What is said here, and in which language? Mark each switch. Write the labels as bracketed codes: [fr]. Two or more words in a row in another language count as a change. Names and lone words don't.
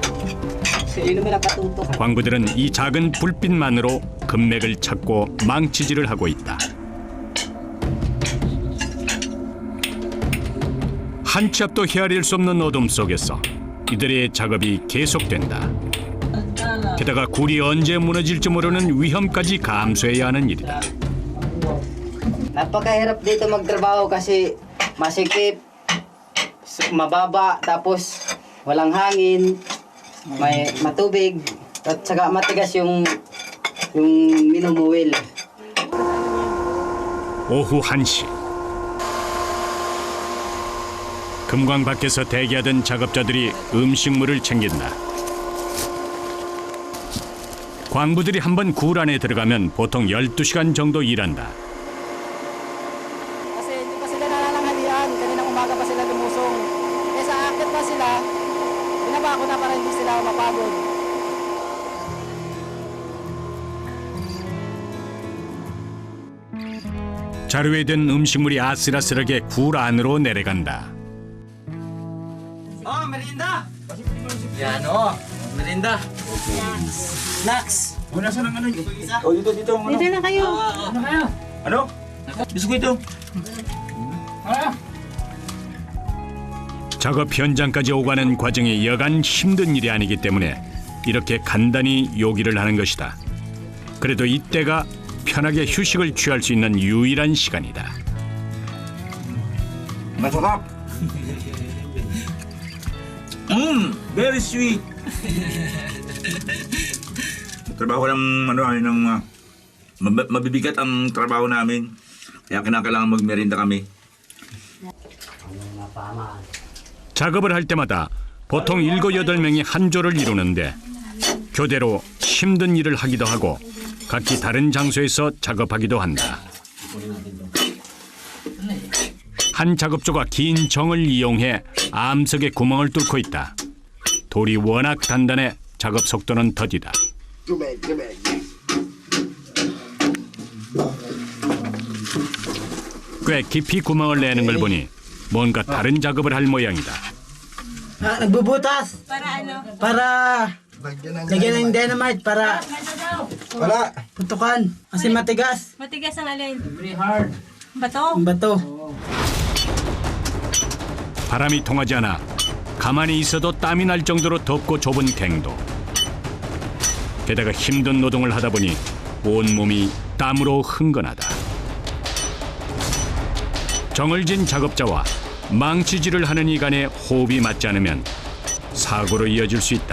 [ko] 광부들은 이 작은 불빛만으로 금맥을 찾고 망치질을 하고 있다. 한 치 앞도 헤아릴 수 없는 어둠 속에서 이들의 작업이 계속된다. 게다가 굴이 언제 무너질지 모르는 위험까지 감수해야 하는 일이다. [tl] Napakahirap dito magtrabaho kasi masikip, mababa, tapos walang hangin, may matubig, at saka matigas yung minumuwil. [ko] 오후 1시. 금광 밖에서 대기하던 작업자들이 음식물을 챙긴다. 광부들이 한번 굴 안에 들어가면 보통 12시간 정도 일한다. [tl] Kasi hindi pa sila nalalanghalian. Kaninang umaga pa sila lumusong. Eh sa akit pa sila, binaba ko na para hindi sila mapagod. [ko] 자루에 든 음식물이 아슬아슬하게 굴 안으로 내려간다. [tl] Oh, merienda! Yan, oh. Merienda. [en] Snacks. [tl] Oh, nasa ng ano? Oh, dito. Ano? Dito na kayo. Ano? [ko] 비스코이트. 작업 현장까지 오가는 과정이 여간 힘든 일이 아니기 때문에 이렇게 간단히 요기를 하는 것이다. 그래도 이때가 편하게 휴식을 취할 수 있는 유일한 시간이다. [tl] Masarap. [en] Very sweet. [tl] trabaho ng mabibigat ang trabaho namin. Kaya kinakailangan magmerienda kami. [ko] 작업을 할 때마다 보통 7-8명이 한 조를 이루는데 교대로 힘든 일을 하기도 하고 각기 다른 장소에서 작업하기도 한다. 한 작업조가 긴 정을 이용해 암석에 구멍을 뚫고 있다. 돌이 워낙 단단해 작업 속도는 더디다. 꽤 깊이 구멍을 내는 걸 보니 뭔가 다른 작업을 할 모양이다. [tl] Nagbubutas. Para ano? Para lagyan ng dynamite para putukan. Kasi matigas. Matigas ang alin? [en] Very hard. [tl] Bato? Bato. [ko] 바람이 통하지 않아 가만히 있어도 땀이 날 정도로 덥고 좁은 갱도. 게다가 힘든 노동을 하다 보니 온몸이 땀으로 흥건하다. 정을 진 작업자와 망치질을 하는 이 간의 호흡이 맞지 않으면 사고로 이어질 수 있다.